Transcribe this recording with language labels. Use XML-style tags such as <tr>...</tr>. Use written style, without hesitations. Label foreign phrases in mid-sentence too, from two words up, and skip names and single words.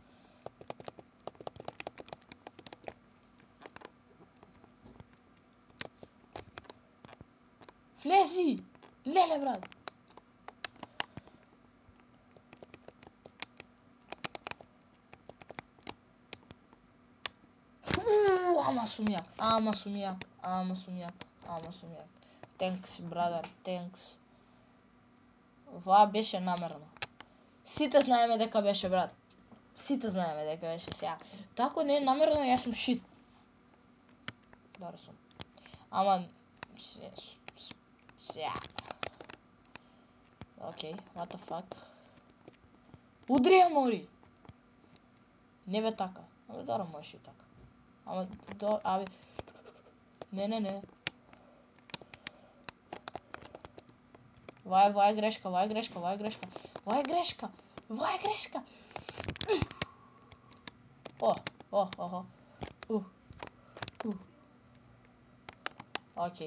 <mk>Влези! Леле, брат! Ама сум јак.</mk> <en>Thanks, brother, thanks.</en> <mk>Ова беше намерно. Сите знаеме дека беше, брат. Сега. Тако не е намерно, јас сум шит. Добро сум. Ама... Сега. Окей,</mk> <en>what the fuck.</en> <mk>Удри ја, мори! Не бе така. Абе, добро, можеш и така. Не. Ова е грешка. Окей.</mk>